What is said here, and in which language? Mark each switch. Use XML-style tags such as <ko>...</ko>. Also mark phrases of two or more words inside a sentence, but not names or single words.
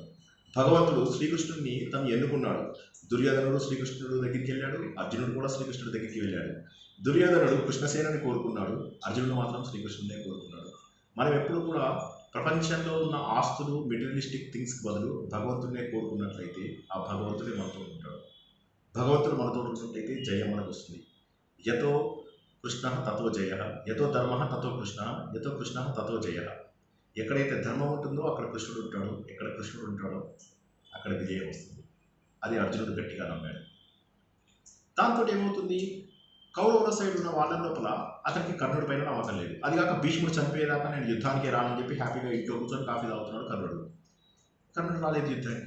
<te>భగవంతుడు శ్రీకృష్ణుడిని తను ఎన్నుకున్నాడు. దుర్యోధనుడు శ్రీకృష్ణుడు దగ్గరికి వెళ్ళాడు, అర్జునుడు కూడా శ్రీకృష్ణుడి దగ్గరికి వెళ్ళాడు. దుర్యోధనుడు కృష్ణసేనని కోరుకున్నాడు, అర్జునుడు మాత్రం శ్రీకృష్ణుడినే కోరుకున్నాడు. మనం ఎప్పుడు కూడా ప్రపంచంలో ఉన్న ఆస్తులు,</te> <en>materialistic things</en> <te>బదులు భగవంతుడినే కోరుకున్నట్లయితే ఆ భగవంతుడే మనతో ఉంటాడు. భగవంతుడు మనతో ఉన్నట్లయితే జయం మనకు వస్తుంది.</te> <sa>యతో కృష్ణ తతో జయ, యతో ధర్మ తతో కృష్ణ, యతో కృష్ణ తతో జయ.</sa> <te>ఎక్కడైతే ధర్మం ఉంటుందో అక్కడ కృష్ణుడు ఉంటాడు, ఎక్కడ కృష్ణుడు ఉంటాడో అక్కడ విజయం వస్తుంది. అది అర్జునుడు గట్టిగా నమ్మాడు. దాంతో ఏమవుతుంది, కౌరవుల సైడ్ ఉన్న వాళ్ళ లోపల అతనికి కర్ణుడి పైన నమ్మకం లేదు. అదిగాక భీష్ముడు చనిపోయేదాకా నేను యుద్ధానికి రానని చెప్పి హ్యాపీగా ఇంట్లో కూర్చొని కాఫీ తాగుతున్నాడు కర్ణుడు రాలేదు యుద్ధానికి.</te>